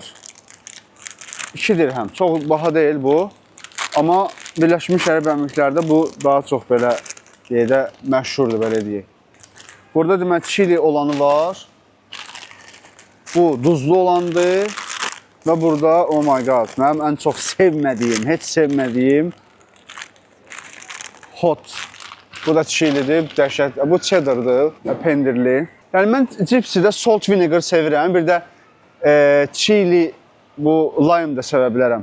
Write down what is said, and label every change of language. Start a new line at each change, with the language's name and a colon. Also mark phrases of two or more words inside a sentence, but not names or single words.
Azerbaijani: 2 dirhəm. Çox baha deyil bu. Amma Birləşmiş Ərəb Əmirliklərdə bu daha çox belə deyək məşhurdur, belə deyək. Burada demək chili olanı var. Bu duzlu olandır. Və burada,
English: oh my god,
Azerbaijani: mənim ən çox sevmədiyim, heç sevmədiyim hot. Bu da chilidir, dəhşət. Bu cheddardır, pendirli. Yəni mən cipsidə
English: salt vinegar
Azerbaijani: sevirəm. Bir də chili, bu lime da sevə bilərəm.